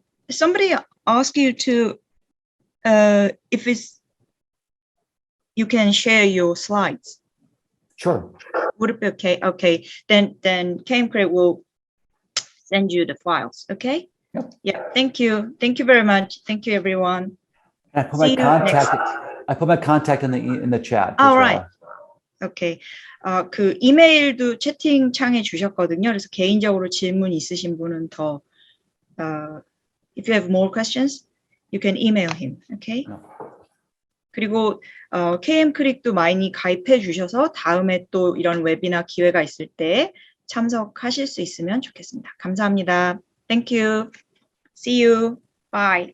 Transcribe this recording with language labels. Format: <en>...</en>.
<en>Somebody asked you to, you can share your slides. Sure. Would it be okay? Okay, then KMCRIC will send you the files. Okay. Yep. Yeah. Thank you very much. Thank you, everyone. I put my contact in the chat. All right. Okay.</en> <ko>그 이메일도 채팅창에 주셨거든요. 그래서 개인적으로 질문 있으신 분은 더</ko> <en>if you have more questions, you can email him. Okay.</en> <ko>그리고 KMCRIC도 많이 가입해 주셔서 다음에 또 이런 웨비나 기회가 있을 때 참석하실 수 있으면 좋겠습니다. 감사합니다.</ko> <en>Thank you. See you. Bye.</en>